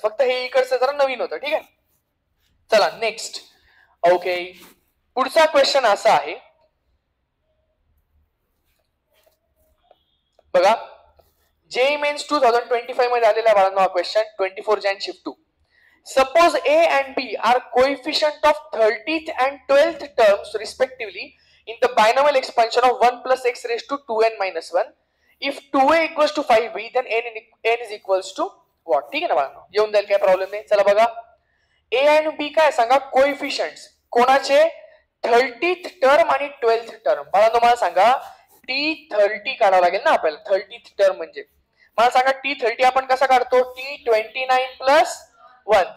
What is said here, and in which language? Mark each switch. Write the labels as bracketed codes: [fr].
[mr] फक्त हे इकडचं जरा नवीन होतं. ठीक आहे, चला नेक्स्ट. ओके, पुढचा क्वेश्चन असा आहे बघा, JEE मेन्स 2025 मध्ये आलेला बाळांनो हा question. [en] 24 Jan shift 2. Suppose A and B are coefficient of 30th and 12th terms respectively in the binomial expansion of 1 plus x raised to 2n minus 1. If 2a equals to 5b, then n is equals to what? [mr] ठीक आहे ना बाळांनो, येऊन जाईल, काय problem नाही. चला बघा, A आणि B काय सांगा कोएफिशियंट्स कोणाचे, 30th टर्म आणि 12th टर्म. बाळांनो मला सांगा T30 काढावं लागेल ना आपल्याला. 30th टर्म म्हणजे मला सांगा T30 आपण कसा काढतो, T29 प्लस 1.